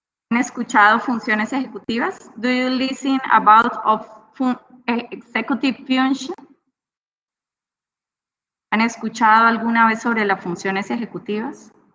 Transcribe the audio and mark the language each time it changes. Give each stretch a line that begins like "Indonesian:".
Spanish: ¿Han escuchado funciones ejecutivas?
English: Do you listen about of executive function?
Spanish: ¿Han escuchado alguna vez sobre las funciones ejecutivas?